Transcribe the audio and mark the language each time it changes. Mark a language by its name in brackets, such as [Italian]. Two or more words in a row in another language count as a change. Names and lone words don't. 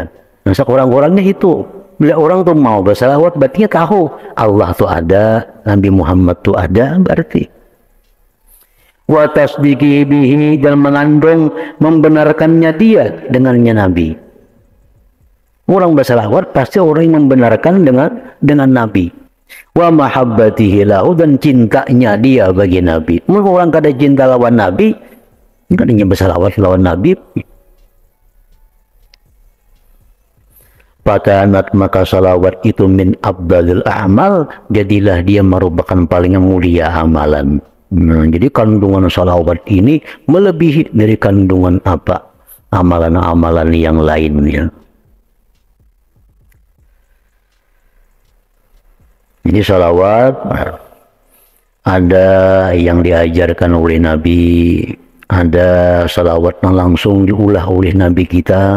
[Banjar] Nah, sekurang-kurangnya itu, bila orang tuh mau bersalawat, berarti tahu Allah tuh ada, Nabi Muhammad tuh ada, berarti. [Arabic] وتصديقه به, [Indonesian] dan mengandung membenarkannya dia dengannya Nabi. Orang bersalawat pasti orang yang membenarkan dengan Nabi. [Arabic] ومحبته له, [Indonesian] dan cintanya dia bagi Nabi. [Banjar] Mungkin orang kada cinta lawan Nabi, kadanya bersalawat lawan Nabi. [Indonesian] Fakanat, maka salawat itu [Arabic] من أفضل الأعمال, [Indonesian] jadilah dia merupakan paling mulia amalan. Nah, jadi kandungan salawat ini melebihi dari kandungan apa? [Banjar] Amalan-amalan yang lainnya. Jadi salawat ada yang diajarkan oleh Nabi, ada salawat yang langsung diulah oleh Nabi kita.